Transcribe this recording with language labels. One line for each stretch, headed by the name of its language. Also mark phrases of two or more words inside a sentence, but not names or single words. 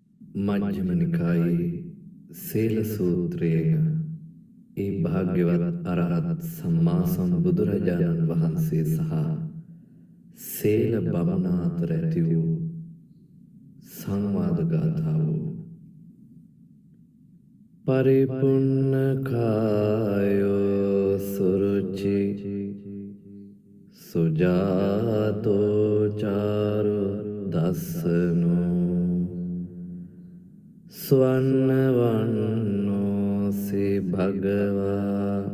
Sinhala: මජ්ක්‍ධිම නිකායේ සීල සූත්‍රයෙන් ඒ භාග්‍යවත් අරහත් සම්මා සම්බුදුරජාණන් වහන්සේ සහ සීල බමුණා අතර ඇති වූ සංවාද ගාථාව.
Pali: පරිපුන්න කායෝ සුරුචි සුජාතෝ චාරු දස්සනෝ ස්වන්නවන්නෝසි භගවා